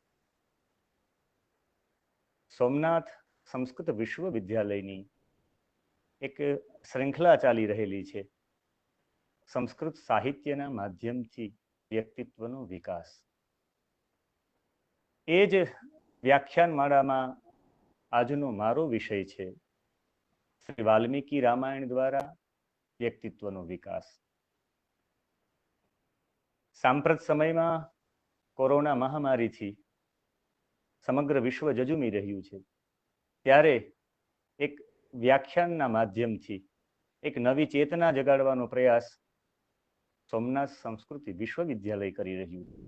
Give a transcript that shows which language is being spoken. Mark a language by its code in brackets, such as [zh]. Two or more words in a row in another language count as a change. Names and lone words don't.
[gu] સોમનાથ સંસ્કૃત વિશ્વવિદ્યાલયની એક શ્રૃંખલા ચાલી રહેલી છે, સંસ્કૃત સાહિત્યના માધ્યમથી વ્યક્તિત્વનો વિકાસ। એ જ વ્યાખ્યાનમાળામાં આજનો મારો વિષય છે શ્રી વાલ્મીકી રામાયણ દ્વારા વ્યક્તિત્વનો વિકાસ। સાંપ્રત સમયમાં કોરોના મહામારીથી સમગ્ર વિશ્વ જજુમી રહ્યું છે, ત્યારે એક વ્યાખ્યાનના માધ્યમથી એક નવી ચેતના જગાડવાનો પ્રયાસ સોમનાથ સંસ્કૃતિ વિશ્વવિદ્યાલય કરી રહ્યું છે।